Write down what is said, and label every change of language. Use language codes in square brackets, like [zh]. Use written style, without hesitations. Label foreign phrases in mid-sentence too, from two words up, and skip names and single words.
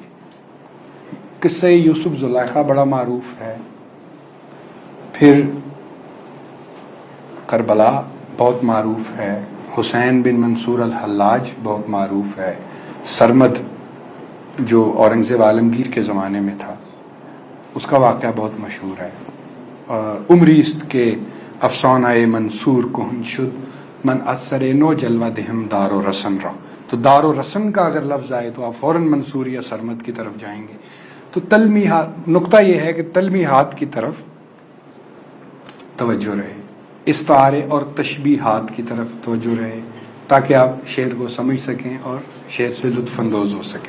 [ur] قصہ یوسف زلیخا بڑا معروف ہے، پھر کربلا بہت معروف ہے، حسین بن منصور الحلاج بہت معروف ہے، سرمد جو اورنگزیب عالمگیر کے زمانے میں تھا اس کا واقعہ بہت مشہور ہے. [fa] عمریست کے افسانہ منصور کہن شد من اثر نو جلوہ دہم دار و رسن را. [ur] تو دار و رسن کا اگر لفظ آئے تو آپ فوراً منصور یا سرمد کی طرف جائیں گے. تو تلمیحات، نقطہ یہ ہے کہ تلمیحات کی طرف توجہ رہے، استعارے اور تشبیہات کی طرف توجہ رہے، تاکہ آپ شعر کو سمجھ سکیں اور شعر سے لطف اندوز ہو سکیں.